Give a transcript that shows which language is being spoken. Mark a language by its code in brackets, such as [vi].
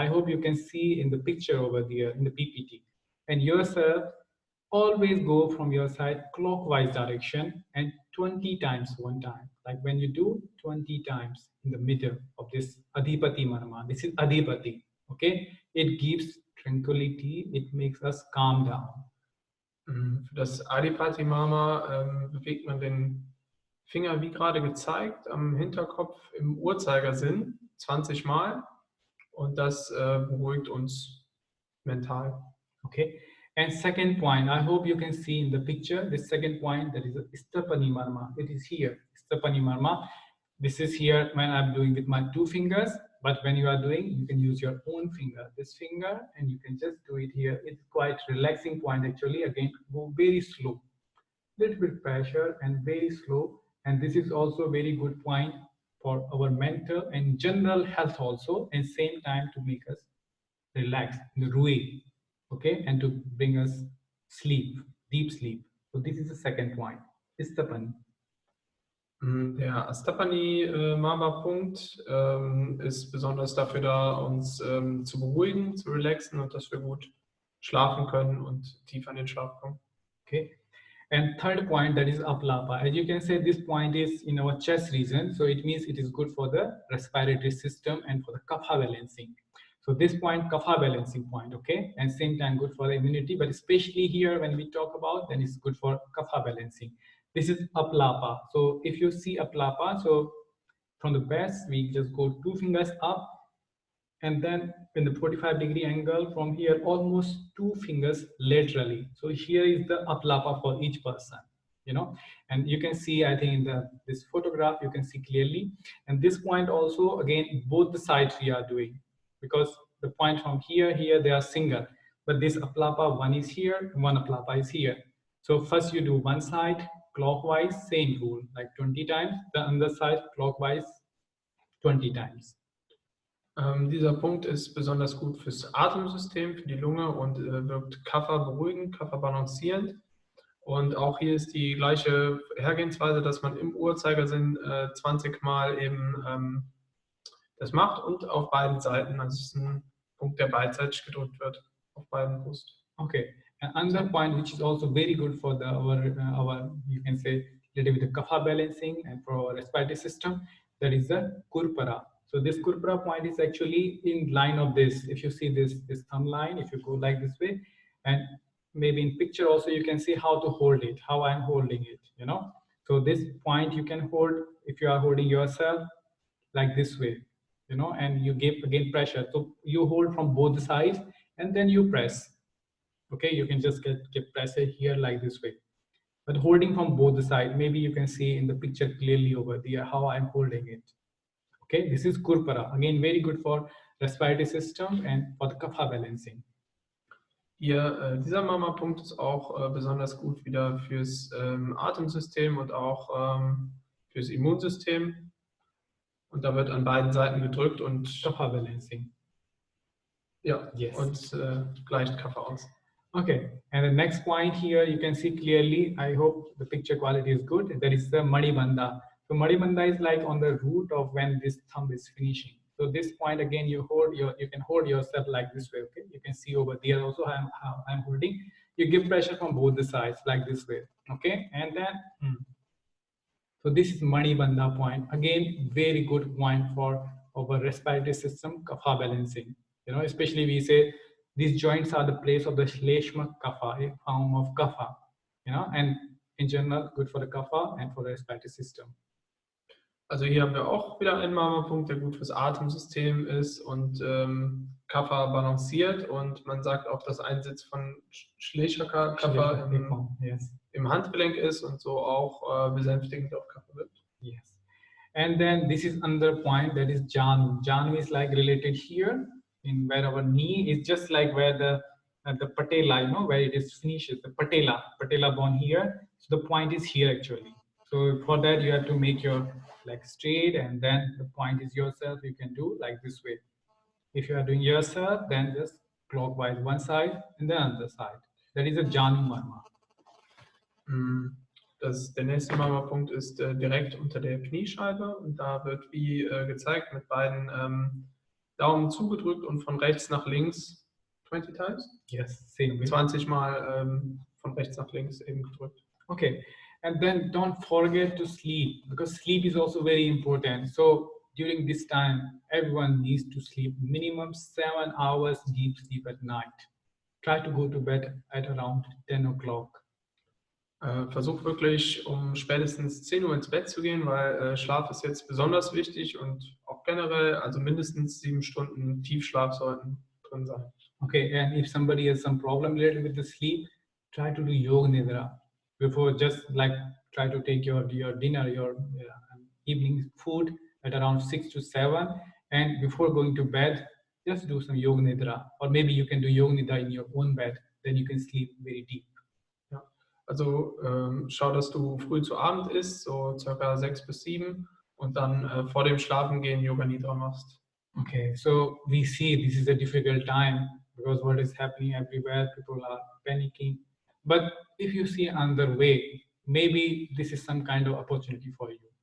[en] I hope you can see in the picture over there in the PPT. And yourself, always go from your side clockwise direction and 20 times one time. Like when you do 20 times in the middle of this adipati marma. This is adipati. Okay, it gives tranquility. It makes us calm down. [de] Für das Adipati Marma bewegt man den Finger, wie gerade gezeigt, am Hinterkopf im Uhrzeigersinn 20 Mal und das beruhigt uns mental. [en] Okay, and second point, I hope you can see in the picture, the second point, that is Stapani Marma. It is here, Stapani Marma. This is here when I'm doing with my 2 fingers, but when you are doing, you can use your own finger, this finger, and you can just do it here. It's quite relaxing point actually. Again, go very slow, little bit pressure and very slow. And this is also a very good point for our mental and general health also, and same time to make us relax, in the way, okay, and to bring us sleep, deep sleep. So this is the second point, Istapani. [de] Der Astapani Marma-Punkt ist besonders dafür da, uns zu beruhigen, zu relaxen und dass wir gut schlafen können und tief an den Schlaf kommen. [en] Okay, And third point, that is aplapa. As you can say, this point is in our chest region, so it means it is good for the respiratory system and for the kapha balancing. So this point, kapha balancing point, okay, and same time good for the immunity, but especially here when we talk about, then it's good for kapha balancing. This is aplapa. So if you see aplapa, so from the best, we just go 2 fingers up, and then in the 45-degree angle from here, almost 2 fingers laterally. So here is the aplapa for each person, you know, and you can see, I think in this photograph, you can see clearly. And this point also, again, both the sides we are doing, because the point from here, they are single, but this aplapa, one is here, one aplapa is here. So first you do one side clockwise, same rule, like 20 times, the other side clockwise 20 times. [de] Dieser Punkt ist besonders gut fürs Atemsystem, für die Lunge und wirkt Kapha beruhigend, Kapha balancierend. Und auch hier ist die gleiche Hergehensweise, dass man im Uhrzeigersinn 20 Mal eben das macht und auf beiden Seiten. Also es ist ein Punkt, der beidseitig gedrückt wird, auf beiden Brust. [en] Okay, and another point which is also very good for our you can say related with the kapha balancing and for our respiratory system, that is the kurpara. So this kurpara point is actually in line of this. If you see this thumb line, if you go like this way, and maybe in picture also you can see how to hold it, how I'm holding it, you know. So this point you can hold if you are holding yourself like this way, you know, and you give again pressure. So you hold from both sides and then you press. Okay, you can just get pressure here like this way, but holding from both the side. Maybe you can see in the picture clearly over there how I'm holding it. Okay, this is kurpara, again very good for respiratory system and for the kapha balancing. [de] Hier, dieser Mama-Punkt ist auch besonders gut wieder fürs Atemsystem und auch fürs Immunsystem. Und da wird an beiden Seiten gedrückt und [en] kapha balancing. [de] Ja, [en] yes. [de] Und gleicht Kapha aus. [en] Okay, and the next point here you can see clearly. I hope the picture quality is good. There is the Madibandha. So Madibandha is like on the root of when this thumb is finishing. So this point again, you can hold yourself like this way. Okay, you can see over there also how I'm holding. You give pressure from both the sides like this way. Okay, and then so this is Madibandha point. Again, very good point for our respiratory system kapha balancing. You know, especially we say these joints are the place of the Shleshma kapha, a form of kapha, you know, and in general good for the kapha and for the respiratory system. [de] Also hier haben wir auch wieder einen Mama-Punkt, der gut fürs Atemsystem ist und Kapha balanciert, und man sagt auch, dass ein Sitz von Shleshaka-Kapha im Handgelenk ist und so auch besänftigend auf Kapha wirkt. [en] Yes. And then this is another point, that is Janu. Janu is like related here, in where our knee is just like where the patella, you know, where it is finishes, the patella bone here. So the point is here actually. So for that you have to make your leg straight, and then the point is yourself. You can do like this way. If you are doing yourself, then just clockwise one side and then other side. That is a Janu Marma. [de] Der nächste Mama-Punkt ist direkt unter der Kniescheibe, und da wird wie gezeigt mit beiden Daumen zugedrückt und von rechts nach links [en] 20 times? Yes, same. [de] 20 Mal von rechts nach links eben gedrückt. [en] Okay, and then don't forget to sleep, because sleep is also very important. So during this time, everyone needs to sleep minimum 7 hours deep sleep at night. Try to go to bed at around 10 o'clock. [de] Versuch wirklich spätestens 10 Uhr ins Bett zu gehen, weil Schlaf ist jetzt besonders wichtig und auch generell, also mindestens 7 Stunden Tiefschlaf sollten drin sein. [en] Okay, and if somebody has some problem related with the sleep, try to do yoga nidra before, just like try to take your dinner, your evening food at around 6 to 7, and before going to bed, just do some yoga nidra, or maybe you can do yoga nidra in your own bed, then you can sleep very deep. [de] Also schau, dass du früh zu Abend isst, so circa 6 bis 7, und dann vor dem Schlafengehen Yoga Nidra machst. [en] Okay, so we see this is a difficult time because what is happening everywhere, people are panicking. But if you see another way, maybe this is some kind of opportunity for you.